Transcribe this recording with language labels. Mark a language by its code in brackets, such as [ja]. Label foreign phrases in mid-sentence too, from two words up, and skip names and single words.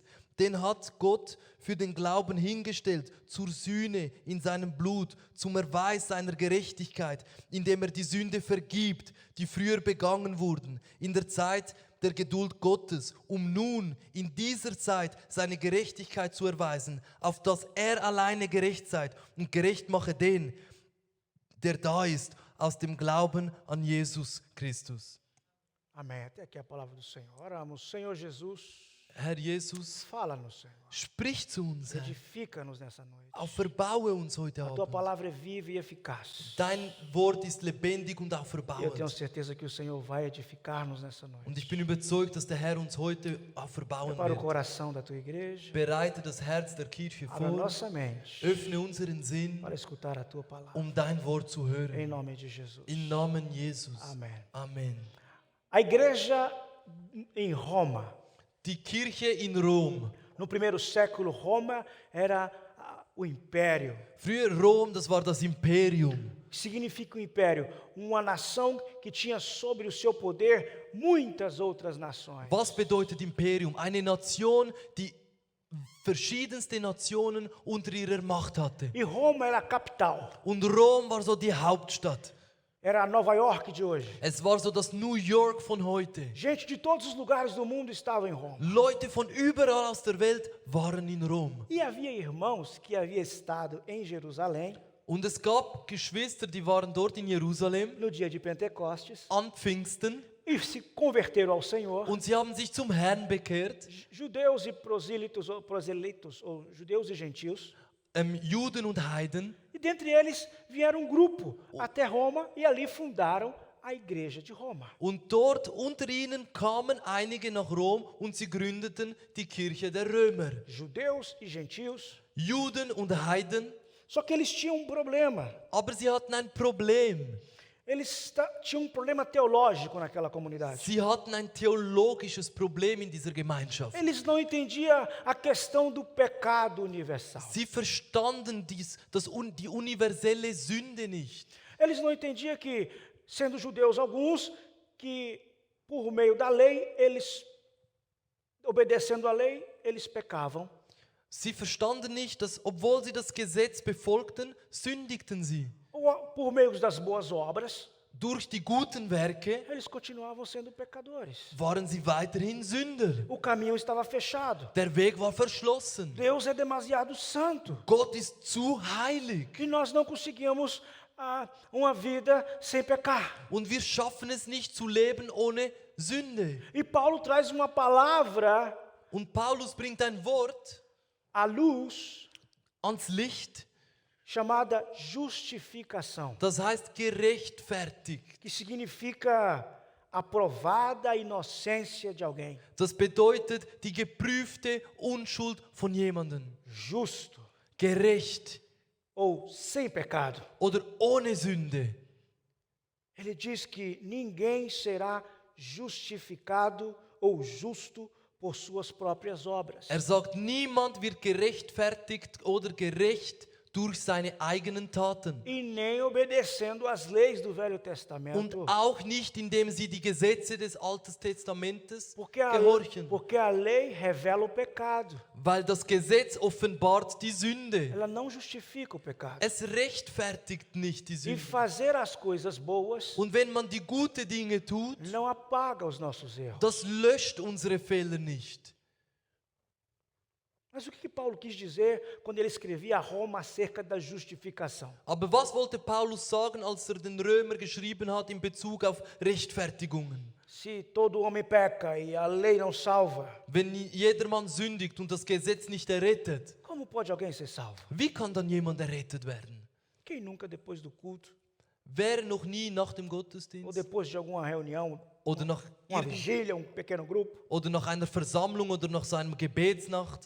[de] Den hat Gott für den Glauben hingestellt, zur Sühne in seinem Blut, zum Erweis seiner Gerechtigkeit, indem er die Sünde vergibt, die früher begangen wurden, in der Zeit der Geduld Gottes, um nun in dieser Zeit seine Gerechtigkeit zu erweisen, auf dass er alleine gerecht sei und gerecht mache den, der da ist, aus dem Glauben an Jesus Christus. [pt] Amém. Até aqui a palavra do Senhor. Oramos. Senhor Jesus, [de] Herr Jesus, [pt] fala-nos, Senhor. [de] sprich zu uns, Herr. [pt] Edifica-nos nessa noite. [de] Auch verbaue uns heute [pt] A tua [de] Abend. [pt] palavra é viva e eficaz. [de] Dein Wort ist lebendig und auch [pt] E eu tenho [de] verbauend. [pt] certeza que o Senhor vai edificar-nos nessa noite. [de] Und ich bin überzeugt, dass der Herr uns heute auch verbauen [pt] Prepara o [de] wird. [pt] coração da tua igreja. [de] Bereite das Herz der Kirche [pt] Abra [de] vor, [pt] nossa mente [de] öffne unseren Sinn, [pt] para escutar a tua palavra. [de] dein Wort zu [pt] Em [de] hören. [pt] nome de Jesus. [de] Im Namen Jesus. [pt] Amém. [de] Amen. [pt] A igreja em Roma. [de] Die Kirche in Rom. [pt] No primeiro século, Roma era o império. [de] Früher Rom, das war das Imperium. [pt] O que significa o império? Uma nação que tinha sobre o seu poder muitas outras nações. [de] Was bedeutet Imperium? Eine Nation, die verschiedenste Nationen unter ihrer Macht hatte. [pt] E Roma era a capital. [de] Und Rom war so die Hauptstadt. [pt] Era a Nova York de hoje. [de] Es war so das New York von heute. [pt] Gente de todos os lugares do mundo estavam em Roma. [de] Leute von überall aus der Welt waren in Rom. [pt] E havia irmãos que haviam estado em Jerusalém [de] Und es gab Geschwister, die waren dort in Jerusalem [pt] no dia de Pentecostes [de] an Pfingsten [pt] e se converteram ao Senhor. [de] und sie haben sich zum Herrn bekehrt. [pt] Judeus e proselitos, ou judeus e gentios. [de] Juden und Heiden. [pt] E dentre eles vieram um grupo até Roma e ali fundaram a igreja de Roma. [de] Und dort unter ihnen kamen einige nach Rom und sie gründeten die Kirche der Römer. [pt] Judeus e gentios. [de] Juden und Heiden. [pt] Só que eles tinham um problema. [de] Aber sie hatten ein Problem. [pt] Eles tinham um problema teológico naquela comunidade. [de] Sie hatten ein theologisches Problem in dieser Gemeinschaft. [pt] Eles não entendiam a questão do pecado universal. [de] Sie verstanden die universelle Sünde nicht. [pt] Eles não entendiam que, sendo judeus alguns, que por meio da lei, eles, obedecendo à lei, eles pecavam. [de] Sie verstanden nicht, dass obwohl sie das Gesetz befolgten, sündigten sie. [pt] Ou por meio das boas obras, [de] Durch die guten Werke [pt] eles continuavam sendo pecadores. [de] waren sie weiterhin Sünder. [pt] O caminho estava fechado. [de] Der Weg war verschlossen. [pt] Deus é demasiado santo. [de] Gott ist zu heilig. [pt] E nós não conseguimos uma vida sem pecar. [de] Und wir schaffen es nicht zu leben ohne Sünde. [pt] E Paulo traz uma palavra [de] Und Paulus bringt ein Wort [pt] à luz [de] ans Licht, [pt] chamada justificação, [de] das heißt gerechtfertigt. [pt] que significa aprovada inocência de alguém, [de] Das bedeutet die geprüfte Unschuld von jemandem. [pt] justo [de] Gerecht [pt] ou sem pecado. [de] oder ohne Sünde. [pt] Ele diz que ninguém será justificado ou justo por suas próprias obras. [de] Er sagt, niemand wird gerechtfertigt oder gerecht durch seine eigenen Taten [pt] e nem obedecendo às leis do Velho [de] und [pt] Testamento. [de] auch nicht, indem sie die Gesetze des Alten Testamentes [pt] Porque [de] gehorchen. [pt] a lei revela o pecado. [de] Weil das Gesetz offenbart die Sünde. [pt] Ela não justifica o pecado. [de] Es rechtfertigt nicht die [pt] E [de] Sünde. [pt] fazer as coisas boas [de] Und wenn man die guten Dinge tut, [pt] não apaga os nossos erros. [de] das löscht unsere Fehler nicht. [pt] Mas o que Paulo quis dizer quando ele escrevia a Roma acerca da justificação? [de] Aber was wollte Paulus sagen, als den Römer geschrieben hat in Bezug auf Rechtfertigungen? [pt] Se todo homem peca e a lei não salva, [de] Wenn jedermann sündigt und das Gesetz nicht errettet, [pt] como pode alguém ser salvo? [de] wie kann dann jemand errettet werden? [pt] Quem nunca depois do culto, [de] Wer noch nie nach dem [pt] ou [de] Gottesdienst [pt] depois de alguma reunião, [de] oder nach, [pt] uma vigília, pequeno grupo, [de] oder nach einer Versammlung oder nach seiner Gebetsnacht,